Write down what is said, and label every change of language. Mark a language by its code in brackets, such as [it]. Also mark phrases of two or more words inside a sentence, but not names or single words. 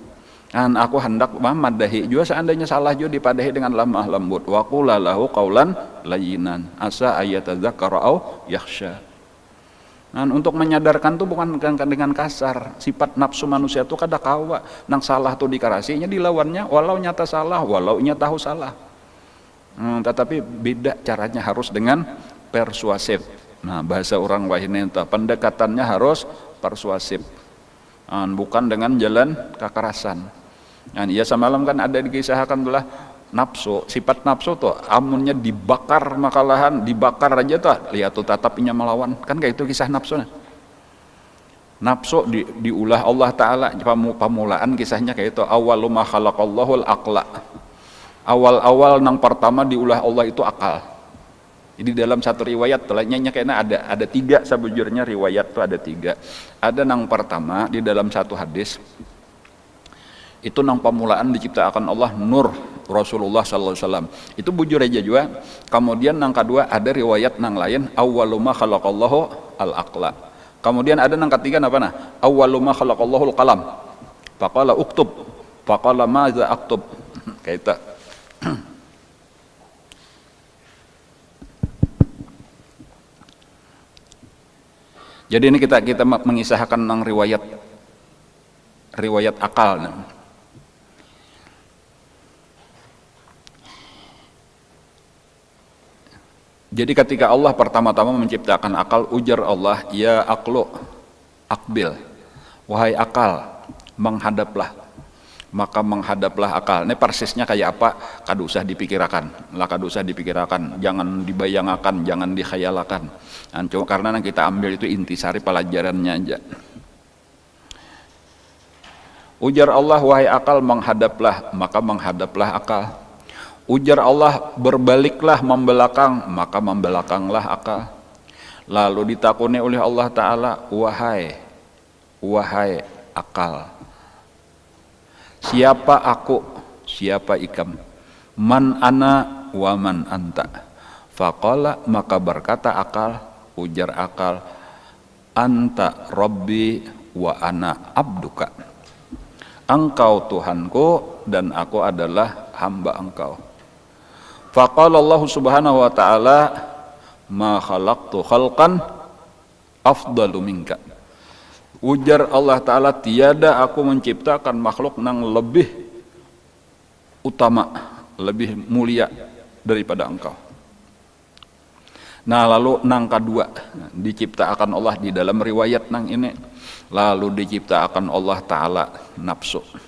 [bjn] Aku hendak madahi juga seandainya salah juga dipadahi dengan lemah lembut. [ar] وقولا له قولا لينا عسى أن يتذكر أو يخشى. [bjn] Untuk menyadarkan tuh bukan dengan kasar. Sifat nafsu manusia tuh kada kawa. Nang salah tuh dikarasinya dilawannya walau nyata salah, walau nya tahu salah. Tetapi beda caranya, harus dengan persuasif. Nah bahasa orang wahine itu pendekatannya harus persuasif, bukan dengan jalan kekerasan. Iya semalam kan ada dikisahkan belah nafsu, sifat nafsu tuh amunnya dibakar makalahan dibakar aja tuh lihat tuh tatapinya melawan, kan kayak itu kisah nafsu. Nafsu diulah Allah Ta'ala, pamulaan kisahnya kayak itu, [ar] أول ما خلق الله العقل. [bjn] Awal-awal nang pertama diulah Allah itu akal. Jadi dalam satu riwayat telahnya kayaknya ada tiga, sebujurnya riwayat tuh ada tiga. Ada nang pertama di dalam satu hadis itu nang pamulaan diciptakan Allah nur Rasulullah [ar] صلى الله عليه وسلم. [bjn] Itu bujur aja juga. Kemudian nang kedua ada riwayat nang lain [ar] أول ما خلق الله العقل. [bjn] Kemudian ada nang ketiga apa nah? [ar] أول ما خلق الله القلم فقال اكتب. فقال ماذا أكتب. [bjn] Kayak itu. Jadi ini kita mengisahkan tentang riwayat akal. Jadi ketika Allah pertama-tama menciptakan akal, ujar Allah, [ar] يا عقل أقبل, [bjn] wahai akal menghadaplah. Maka menghadaplah akal. Ini persisnya kayak apa? Kada usah dipikirakan. Kada usah dipikirakan. Jangan dibayangkan, jangan dikhayalakan. Karena kita ambil itu intisari pelajarannya aja. Ujar Allah, wahai akal menghadaplah, maka menghadaplah akal. Ujar Allah, berbaliklah membelakang, maka membelakanglah akal. Lalu ditakuni oleh Allah Ta'ala, wahai akal, siapa aku, siapa ikam? [ar] من أنا ومن أنت فقال, [bjn] maka berkata akal, ujar akal, [ar] أنت ربي وأنا عبدك. [bjn] Engkau Tuhanku dan aku adalah hamba engkau. [ar] فقال الله سبحانه وتعالى ما خلقت خلقا أفضل منك. [bjn] Ujar Allah Ta'ala, tiada aku menciptakan makhluk yang lebih utama, lebih mulia daripada engkau. Nah lalu nang kedua diciptakan Allah di dalam riwayat nang ini, lalu diciptakan Allah Ta'ala nafsu.